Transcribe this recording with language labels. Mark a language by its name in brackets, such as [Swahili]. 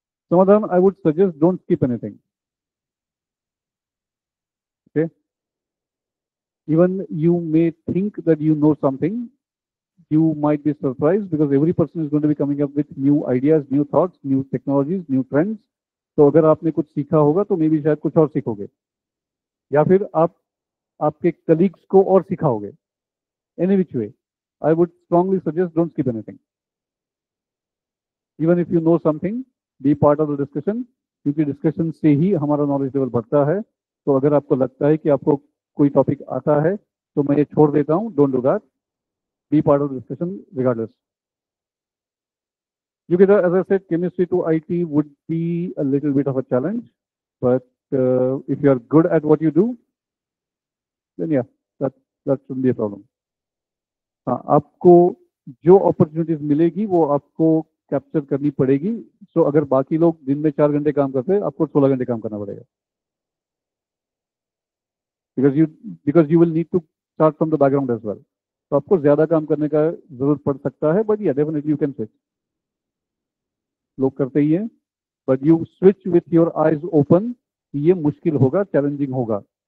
[English] Samadhan, I would suggest don't skip anything. Okay? Even you may think that you know something, you might be surprised because every person is going to be coming up with new ideas, new thoughts, new technologies, new trends. [Hindi] तो अगर आपने कुछ सीखा होगा तो may be शायद कुछ और सीखोगे या फिर आप आपके कलीग्स को और सिखाओगे. [English] Any which way, I would strongly suggest don't skip anything. Even if you know something, be part of the discussion, [Hindi] क्योंकि डिस्कशन से ही हमारा नॉलेज लेवल बढ़ता है. तो अगर आपको लगता है कि आपको कोई टॉपिक आता है तो मैं ये छोड़ देता हूँ, [English] Don't do that. Be part of the discussion regardless. Yogita, as I said, chemistry to IT would be a little bit of a challenge, but if you are good at what you do, then yeah, that shouldn't be a problem. [Hindi] हाँ, आपको जो opportunities मिलेगी वो आपको capture करनी पड़ेगी. सो अगर बाकी लोग दिन में 4 घंटे काम करते हैं, आपको 16 घंटे काम करना पड़ेगा. [English] because you will need to start from the background as well. [Hindi] तो आपको ज्यादा काम करने का जरूरत पड़ सकता है, [English] But yeah definitely you can switch. [Hindi] लोग करते ही हैं, [English] But you switch with your eyes open. [Hindi] ये मुश्किल होगा, चैलेंजिंग होगा.